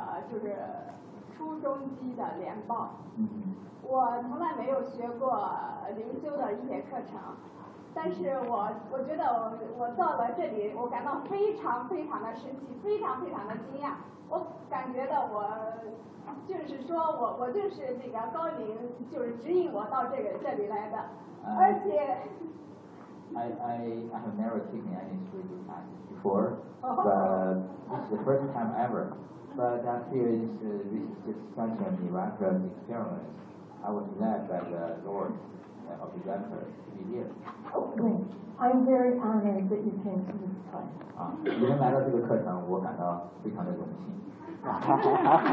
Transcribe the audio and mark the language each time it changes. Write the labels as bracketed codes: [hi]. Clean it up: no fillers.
[zh] 就是初中级的联报，我从来没有学过灵修的一节课程，但是我觉得我到了这里，我感到非常非常的神奇，非常非常的惊讶。我感觉到我就是说我就是那个高灵，就是指引我到这里来的，而且。 [en] I have never taken any spiritual class before, but this is the first time ever. But I feel this is just such a miraculous experience. I was led by the Lord of the Director to be here. Okay. I'm very honored that you came to this class. [zh] 你能来到这个课程，我感到非常的荣幸。